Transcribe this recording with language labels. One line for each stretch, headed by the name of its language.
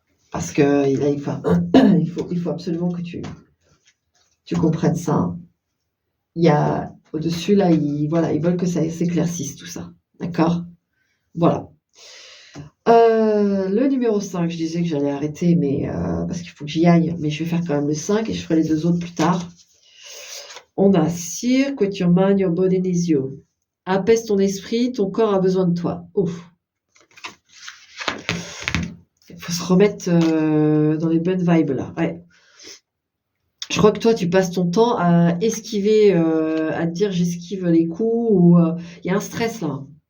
French: Parce que là, il faut absolument que tu comprennes ça. Il y a au-dessus, là, ils veulent que ça s'éclaircisse tout ça. D'accord? Voilà. Le numéro 5, je disais que j'allais arrêter, mais parce qu'il faut que j'y aille, mais je vais faire quand même le 5 et je ferai les 2 autres plus tard. On a
English: Circuit your mind, your body needs you.
French: Apaise ton esprit, ton corps a besoin de toi. Ouf. Il faut se remettre dans les bonnes vibes là. Ouais. Je crois que toi, tu passes ton temps à esquiver, à te dire j'esquive les coups, ou il y a un stress là.